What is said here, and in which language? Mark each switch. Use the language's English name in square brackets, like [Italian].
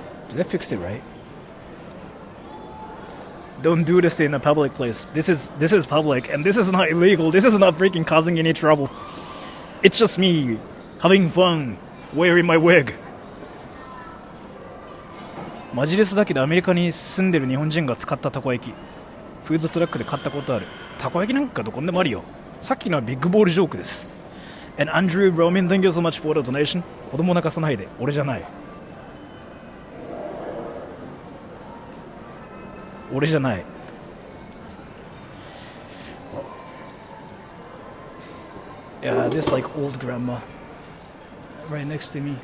[English] Did I fix it right? Don't do this in a public place. This is public, and this is not illegal. This is not freaking causing any trouble. It's just me having fun wearing my wig. [Japanese] マジレスだけどアメリカに住んでる日本人が使ったたこ焼きフードトラックで買ったことある。たこ焼きなんかどこにでもあるよ。さっきのはビッグボールジョークです。 [English] And Andrew Roman, thank you so much for the donation. [Japanese] 子供泣かさないで。俺じゃない。俺じゃない。 [English] Yeah, this like old grandma right next to me.